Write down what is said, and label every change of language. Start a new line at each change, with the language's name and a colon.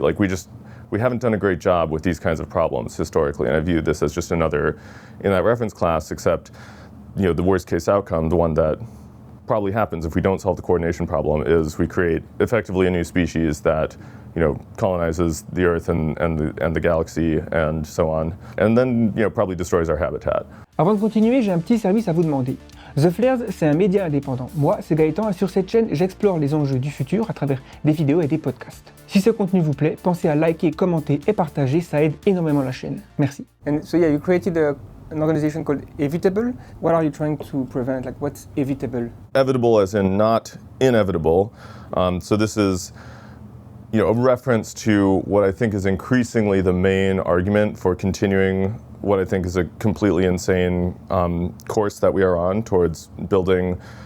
English: Like we haven't done a great job with these kinds of problems historically, and I view this as just another in that reference class, except, the worst case outcome, the one that probably happens if we don't solve the coordination problem, is we create effectively a new species that, colonizes the Earth and the galaxy and so on, and then, probably destroys our habitat.
French: Avant de continuer, j'ai un petit service à vous demander. The Flares, c'est un média indépendant. Moi, c'est Gaëtan et sur cette chaîne, j'explore les enjeux du futur à travers des vidéos et des podcasts. Si ce contenu vous plaît, pensez à liker, commenter et partager, ça aide énormément la chaîne. Merci.
English: And so yeah, you created an organization called Evitable. What are you trying to prevent? Like, what's evitable? Evitable as in not inevitable. So this is, a reference to what I think is increasingly the main argument for continuing what I think is a completely insane course that we are on towards building